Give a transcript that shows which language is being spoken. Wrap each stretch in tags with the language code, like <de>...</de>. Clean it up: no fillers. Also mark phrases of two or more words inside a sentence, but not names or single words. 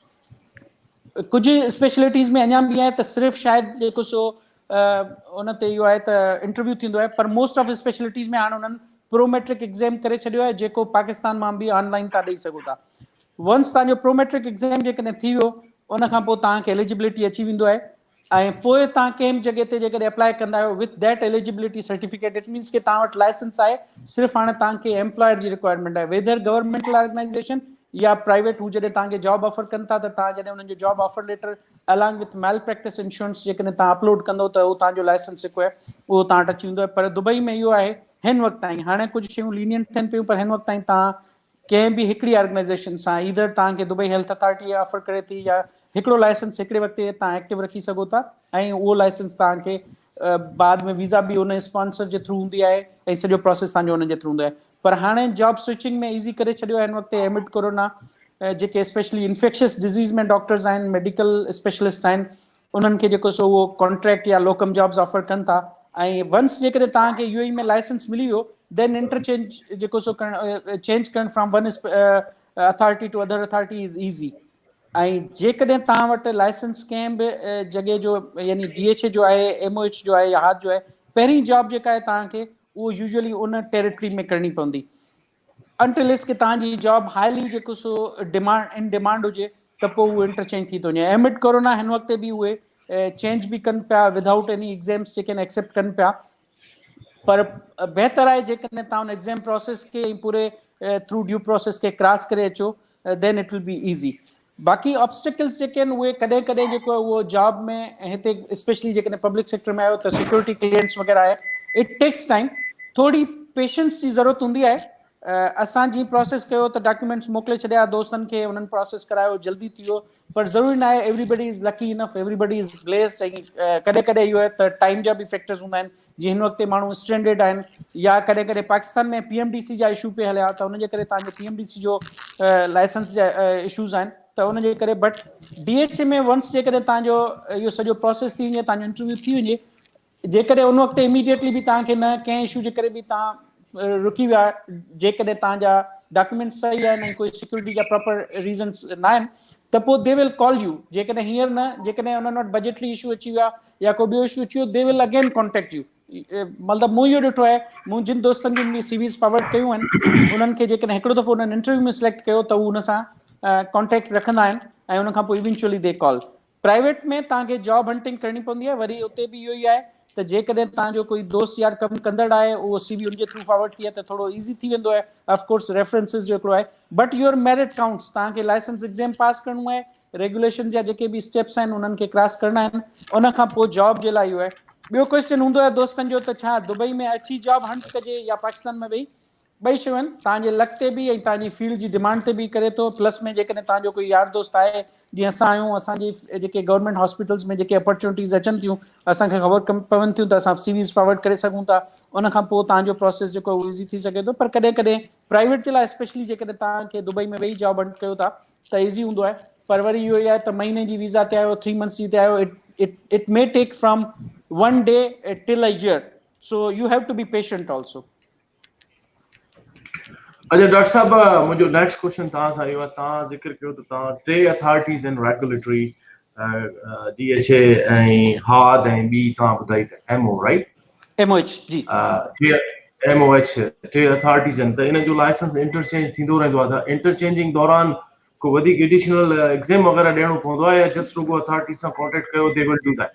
<sd>कुझु स्पेशलिटीज़ में अञा बि आहे त सिर्फ़ु शायदि जेको सो उन ते इहो आहे त इंटरव्यू थींदो आहे, पर</sd> <en>most of specialities</en> <sd>में हाणे उन्हनि</sd> <en>Prometric exam</en> <sd>करे छॾियो आहे जेको पाकिस्तान मां बि ऑनलाइन तव्हां ॾेई सघो था। वंस तव्हांजो</sd> <en>Prometric exam</en> <sd>जेकॾहिं थी वियो उन खां पोइ तव्हांखे एलिजिबिलिटी अची वेंदो आहे, ऐं पोइ तव्हां कंहिं बि जॻह ते जेकॾहिं अप्लाई कंदा आहियो</sd> <en>with that eligibility certificate, it means</en> <sd>कि तव्हां वटि लाइसेंस आहे, सिर्फ़ु हाणे तव्हांखे एम्प्लॉयर जी रिक्वायरमेंट आहे,</sd> <en>whether governmental organisation</en> <sd>या प्राइवेट। हू जॾहिं तव्हांखे</sd> <en>job offer</en> <sd>कनि था त तव्हां जॾहिं उन्हनि जो</sd> <en>job offer letter along with malpractice insurance</en> <sd>जेकॾहिं तव्हां अपलोड कंदो त उहो तव्हांजो लाइसेंस जेको आहे उहो तव्हां वटि अची वेंदो आहे। पर दुबई में इहो आहे हिन वक़्तु ताईं, हाणे कुझु शयूं लीनियंट थियनि पियूं, पर हिन वक़्तु ताईं तव्हां कंहिं बि हिकिड़ी ऑर्गेनाइज़ेशन सां ईदर तव्हांखे दुबई हेल्थ अथॉरिटी ऑफर करे थी या हिकिड़ो लाइसेंस हिकिड़े वक़्तु तव्हां एक्टिव रखी सघो था, ऐं उहो लाइसेंस तव्हांखे बाद में वीज़ा बि उन स्पॉन्सर जे थ्रू हूंदी आहे ऐं सॼो प्रोसेस तव्हांजो उन जे थ्रू हूंदो आहे। पर हाणे</sd> <en>job switching</en> <sd>में ईज़ी करे छॾियो आहे हिन वक़्तु</sd> <en>amid Corona,</en> <sd>जेके स्पेशली</sd> <en>infectious disease</en> <sd>में डॉक्टर्स आहिनि,</sd> <en>medical specialist</en> <sd>आहिनि, उन्हनि खे जेको सो उहो कॉन्ट्रैक्ट या</sd> <en>locum jobs</en> <sd>ऑफर कनि था। ऐं वंस जेकॾहिं तव्हांखे UAE में लाइसेंस मिली वियो</sd> <en>then interchange</en> <sd>जेको सो चेंज करणु</sd> <en>from one authority to other authority is easy.</en> <sd>ऐं जेकॾहिं तव्हां वटि लाइसेंस कंहिं बि जॻह जो यानी DHA जो आहे, MOH जो आहे या हाथ जो आहे, पहिरीं जॉब जेका आहे तव्हांखे उहो यूजुअली उन टेरिटरी में करणी पवंदी, अनटिल कि तव्हांजी जॉब हाईली जेको सो</sd> <en>in demand</en> <sd>हुजे त पोइ उहो इंटरचेंज थी थो वञे।</sd> <en>amid Corona</en> <sd>हिन वक़्तु बि उहे चेंज बि कनि पिया</sd> <en>without any exams</en> <sd>जेके एक्सेप्ट कनि पिया, पर बहितर आहे जेकॾहिं तव्हां उन</sd> <en>exam process</en> <sd>खे पूरे</sd> <en>through due process</en> <sd>खे क्रॉस करे अचो</sd> <en>then it will be easy.</en> <sd>बाक़ी ऑब्स्टिकल्स जेके आहिनि उहे कॾहिं कॾहिं जेको उहो जॉब में हिते स्पेशली जेकॾहिं</sd> <en>public sector</en> <sd>में आयो त</sd> <en>security clearance</en> <sd>वग़ैरह आहे,</sd> <en>it takes time,</en> <sd>थोड़ी पेशेंस जी ज़रूरत हूंदी आहे। असां जीअं प्रोसेस कयो त डॉक्यूमेंट्स मोकिले छॾिया दोस्तनि खे, उन्हनि प्रोसेस करायो, जल्दी थी वियो, पर ज़रूरी न आहे</sd> <en>everybody is lucky enough, everybody is blessed.</en> <sd>ऐं कॾहिं कॾहिं इहो आहे त टाइम जा बि फैक्टर्स हूंदा आहिनि, जीअं हिन वक़्तु माण्हू स्ट्रेंडेड आहिनि या कॾहिं कॾहिं पाकिस्तान में PMDC जा इशू पे हलिया त उनजे करे तव्हांजो PMDC जो लाइसेंस जा इशूज़ आहिनि त उनजे करे। बट DHA में वंस जेकॾहिं तव्हांजो इहो सॼो प्रोसेस थी वञे, तव्हांजो इंटरव्यू थी वञे, जेकॾहिं उन वक़्तु इमीडिएटली बि तव्हांखे न कंहिं इशू जे करे बि तव्हां रुकी विया, जेकॾहिं तव्हांजा डॉक्यूमेंट्स सही आहिनि ऐं कोई सिक्योरिटी जा</sd> <en>proper reasons</en> <sd>न आहिनि त पोइ</sd> <en>they will call you.</en> <sd>जेकॾहिं हींअर न, जेकॾहिं उन्हनि वटि</sd> <en>budgetary issue</en> <sd>अची विया या को ॿियो इशू अची वियो,</sd> <en>They will again contact you.</en> <sd>मतिलबु मूं इहो ॾिठो आहे, मूं जिन दोस्तनि जिन बि</sd> <en>CVs forward</en> <sd>कयूं आहिनि उन्हनि खे जेकॾहिं हिकिड़ो दफ़ो उन्हनि इंटरव्यू में सिलेक्ट कयो त उहो उन सां कॉन्टेक्ट रखंदा आहिनि ऐं उन खां पोइ</sd> <en>eventually they call.</en> <sd>प्राइवेट में तव्हांखे</sd> <en>job hunting</en> <sd>करणी पवंदी आहे, वरी उते बि इहो ई आहे त जेकॾहिं तव्हांजो कोई दोस्त यार कमु कंदड़ आहे उहो CV उनजे थ्रू फॉरवर्ड थी आहे त थोरो ईज़ी थी वेंदो आहे।</sd> <en>of course references</en> <sd>जो हिकिड़ो आहे,</sd> <en>But your merit counts.</en> <sd>तव्हांखे</sd> <en>licence exam</en> <sd>पास करिणो आहे, रेगुलेशन जा जेके बि स्टेप्स आहिनि उन्हनि खे क्रॉस करणा आहिनि, उन खां पोइ जॉब जे लाइ इहो आहे। ॿियो क्वेश्चन हूंदो आहे दोस्तनि जो त छा दुबई में अची</sd> <en>job hunt</en> <sd>कजे या पाकिस्तान में? ॿई शयूं आहिनि, तव्हांजे लक ते बि ऐं तव्हांजी फील्ड जी डिमांड ते बि करे थो। प्लस में जेकॾहिं तव्हांजो कोई यार दोस्त आहे, जीअं असां आहियूं, असांजी जेके</sd> <en>government hospitals</en> <sd>में जेके अपॉर्चुनिटीज़ अचनि थियूं, असांखे ख़बर पवनि थियूं त असां</sd> <en>CVs forward</en> <sd>करे सघूं था, उन खां पोइ तव्हांजो प्रोसेस जेको उहो ईज़ी थी सघे थो। पर कॾहिं कॾहिं प्राइवेट जे लाइ स्पेशली जेकॾहिं तव्हांखे दुबई में वेही</sd> <en>job hunt</en> <sd>कयो था त ईज़ी हूंदो आहे। पर वरी इहो ई आहे त महीने जी वीज़ा ते आयो, 3 मंथ्स जी ते आयो,</sd> <en>It may take from 1 day till a year, so you have to be patient also.</en> <sd>अच्छा डॉक्टर साहब, मुंहिंजो</sd> <en>next question</en> <sd>तव्हां सां इहो आहे, तव्हां ज़िक्र कयो त तव्हां 3 अथॉरिटीज़ आहिनि रेगुलेटरी, DHA ऐं हाद ऐं ॿी तव्हां ॿुधाई त MO, राइट? MOH जी। MOH 3 अथॉरिटीज़ आहिनि त इन जो</sd> <en>licence interchange</en> <sd>थींदो रहंदो आहे, त इंटरचेंजिंग दौरान को वधीक</sd> <en>additional exam</en> <sd>वग़ैरह ॾियणो पवंदो आहे या जस्ट रुगो अथॉरिटी सां कॉन्टेक्ट कयो,</sd> <en>They will do that?</en>